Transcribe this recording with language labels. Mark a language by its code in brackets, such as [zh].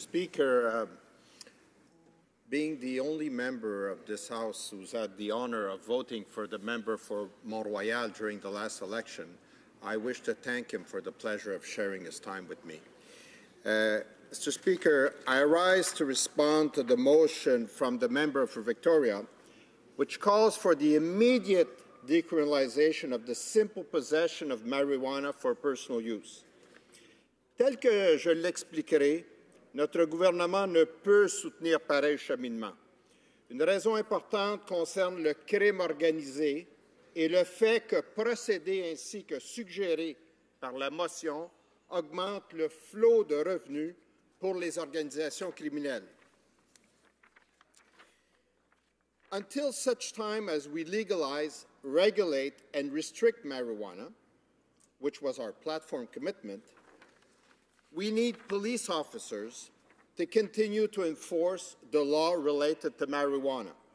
[en] Speaker, being the only member of this House who's had the honour of voting for the member for Mont-Royal during the last election, I wish to thank him for the pleasure of sharing his time with me. Mr. Speaker, I rise to respond to the motion from the member for Victoria, which calls for the immediate decriminalisation of the simple possession of marijuana for personal use. [fr] Tel que je l'expliquerai, notre gouvernement ne peut soutenir pareil cheminement. Une raison importante concerne le crime organisé et le fait que procéder ainsi que suggéré par la motion augmente le flot de revenus pour les organisations criminelles. [en] Until such time as we legalize, regulate, and restrict marijuana, which was our platform commitment, we need police officers to continue to enforce the law related to marijuana.